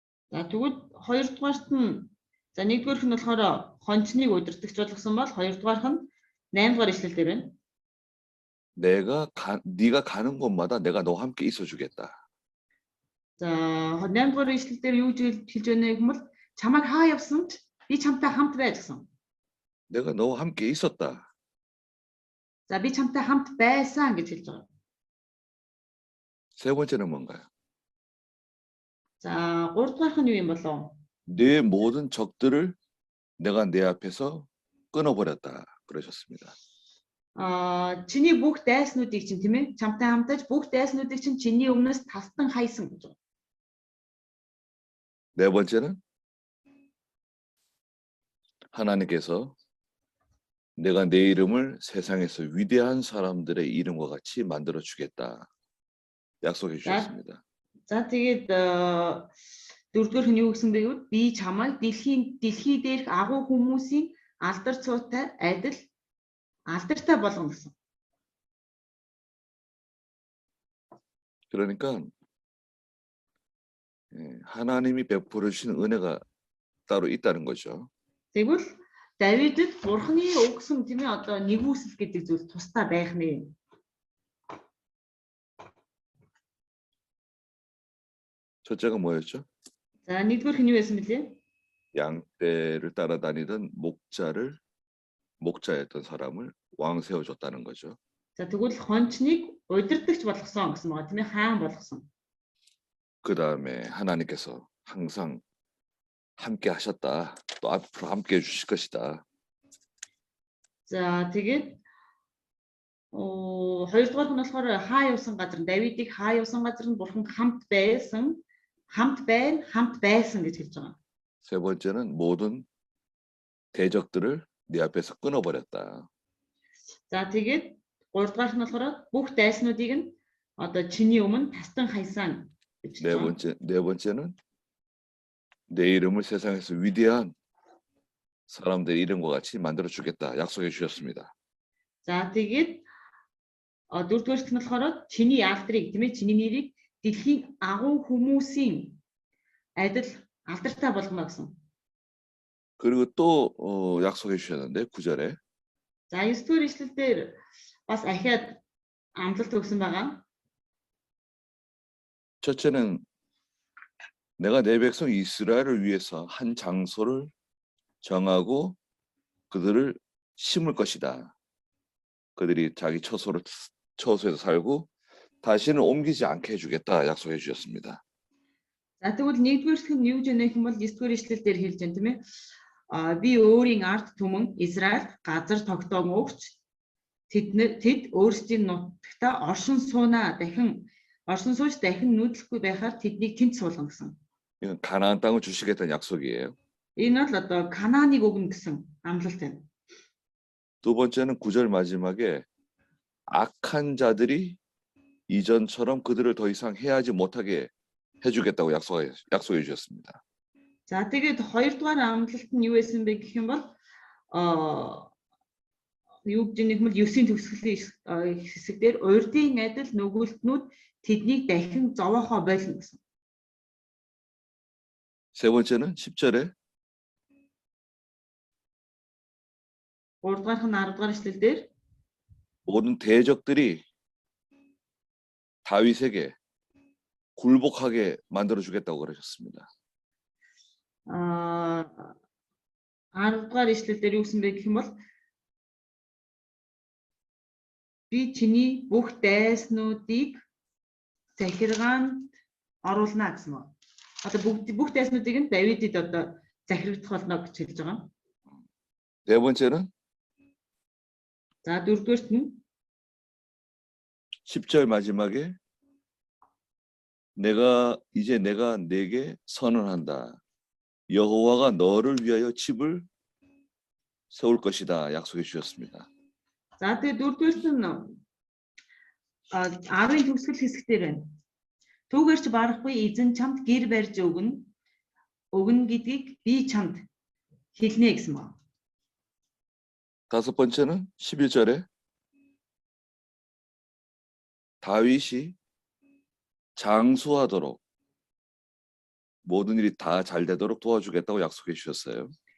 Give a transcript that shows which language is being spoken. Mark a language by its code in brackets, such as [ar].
[mn] За тэгвэл хоёрдугаарт нь за нэгдүгээрх нь болохоор хончныг удирдагч болгосон бол хоёрдугаарх нь 8 дугаар ишлэл дээр байна. [ko] 네가 가는 곳마다 내가 너와 함께 있어 주겠다. [mn] За 8 дугаар ишлэл дээр юу хэлж байна гэх юм бол чамайг хаа явсан ч би чамтай хамт байж гэсэн. [ko] 내가 너와 함께 있었다. [mn] За би чамтай хамт байсан гэж хэлж байгаа. [ko] 세 번째는 뭔가요? [mn] За 3 дугаарх нь юу юм болов? [ko] 네 모든 적들을 내가 내 앞에서 끊어버렸다. 그러셨습니다. [mn] Чиний бүх дайснуудыг чинь тийм ээ чамтай хамтаж бүх дайснуудыг чинь чиний өмнөөс тастан хайсан гэж байна. [ko] 네 번째는 하나님께서 내가 내 이름을 세상에서 위대한 사람들의 이름과 같이 만들어 주겠다. 약속해 주셨습니다. [mn] За тэгээд дөрөвдүгээрх нь юу гэсэн бэ гэвэл би чамайг дэлхий дээрх агуу хүмүүсийн алдар цуутай адил алдартай болгоно гэсэн. [ko] 그러니까 하나님이 베풀으신 은혜가 따로 있다는 거죠. [mn] Тэгвэл Давидэд бурхны өгсөн тийм ээ одоо нэгүсэл гэдэг зүйл тусдаа байх нэ. [ko] 첫째가 뭐였죠? [mn] За нэгдүгээрх нь юу байсан бэлээ? [ko] 양떼를 따라다니던 목자였던 사람을 왕 세워줬다는 거죠. [mn] За тэгвэл хончныг удирдагч болгосон гэсэн байгаа тийм ээ хаан болгосон. [ko] 그 다음에 하나님께서 항상 함께 하셨다. 또 앞으로 함께 해주실 것이다. [mn] За тэгээд хоёрдугаар нь болохоор хаа явсан газар Давидыг хаа явсан газар нь бурхан хамт байсан гэж хэлж байгаа. [ko] 세 번째는 모든 대적들을 네 앞에서 끊어버렸다. [mn] За тэгээд гуравдугаар нь болохоор бүх дайснуудыг нь одоо чиний өмнө тастан хайсан гэж [ko] 네 번째는 내 이름을 세상에서 위대한 사람들 이름과 같이 만들어 주겠다 약속해 주셨습니다. [mn] За тэгээд дөрөвдүгээрт нь болохоор чиний алдрыг тийм ээ чиний нэрийг дэлхийн агуу хүмүүсийн адил алдартай болгоно гэсэн. [ko] 그리고 또 약속해 주셨는데 9절에 [mn] За 9-р ишлэлдэр бас ахиад амлалт өгсөн байгаа. [ko] 첫째는 내가 내 백성 이스라엘을 위해서 한 장소를 정하고 그들을 심을 것이다. 그들이 자기 처소에서 살고 다시는 옮기지 않게 해주겠다 약속해 주셨습니다. [mn] За тэгвэл нэгдүгээрт нь юу гэж нэх юм бол 9-р ишлэлдэр хэлж байна тийм ээ. Би өөрийн ард түмэн Израиль газар тогтоон өгч тэд өөрсдийн нутагта оршин сууж дахин нүүдлэхгүй байхаар тэднийг тэнд суулгана гэсэн. [ko] 이건 가나안 땅을 주시겠다는 약속이에요. [mn] Энэ бол одоо Канааныг өгнө гэсэн амлалт байна. [ko] 두 번째는 9절 마지막에 악한 자들이 이전처럼 그들을 더 이상 해하지 못하게 해주겠다고 약속해 주셨습니다. [mn] За тэгээд хоёрдугаар амлалт нь юу байсан бэ гэх юм бол юу гэж нэг юм 9-ийн төгсгөлийн хэсэгдэр урдын адил нүгэлтнүүд тэднийг дахин зовоохоо болно гэсэн. [ko] 세 번째는 10절에 [mn] 3-р нь 10-р ишлэлдэр [ko] 모든 대적들이 다윗에게 굴복하게 만들어 주겠다고 그러셨습니다. [mn] 10-р ишлэлдэр юу гэсэн бэ гэх юм бол би чиний бүх дайснуудыг захиргаанд оруулна гэсэн байна. Одоо бүх дайснуудыг нь Давидид одоо захирагдах болно гэж хэлж байгаа. [ko] 네 번째는 [mn] За дөрөвдүгээрт нь [ko] 10절 마지막에 내가 내게 선언한다. 여호와가 너를 위하여 집을 세울 것이다 약속해 주셨습니다. [mn] За тэгээд дөрөвдүгээрт нь 10-ын төгсгөл хэсэгтэр байна. Түүгээрч барахгүй эзэн чамд гэр барьж өгнө гэдгийг би чамд хэлнэ гэсэн байна. [ko] 다섯 번째는 11절에 다윗이 장수하도록 모든 일이 다 잘 되도록 도와주겠다고 약속해 주셨어요.